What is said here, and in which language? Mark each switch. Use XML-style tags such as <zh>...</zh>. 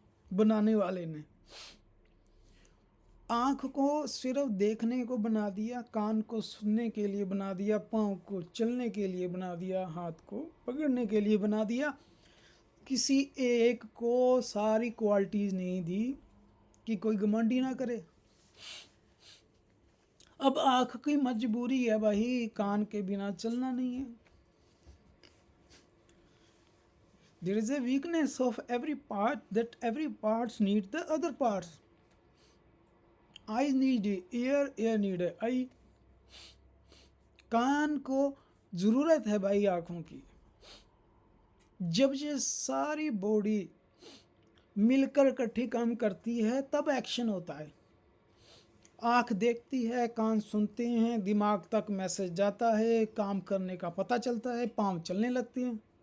<hi>बनाने वाले ने आँख को सिर्फ देखने को बना दिया, कान को सुनने के लिए बना दिया, पाँव को चलने के लिए बना दिया, हाथ को पकड़ने के लिए बना दिया। किसी एक को सारी क्वालिटीज़ नहीं दी कि कोई घमंड ही ना करे। अब आँख की मजबूरी है भाई, कान के बिना चलना नहीं है।</hi> <en>There is a weakness of every part, that every parts need the other parts. Eyes need ear, ear need eye.</en> <hi>कान को ज़रूरत है भाई आँखों की। जब ये सारी बॉडी मिलकर इकट्ठी काम करती है तब एक्शन होता है। आँख देखती है, कान सुनते हैं, दिमाग तक मैसेज जाता है, काम करने का पता चलता है, पाँव चलने लगते हैं।</hi>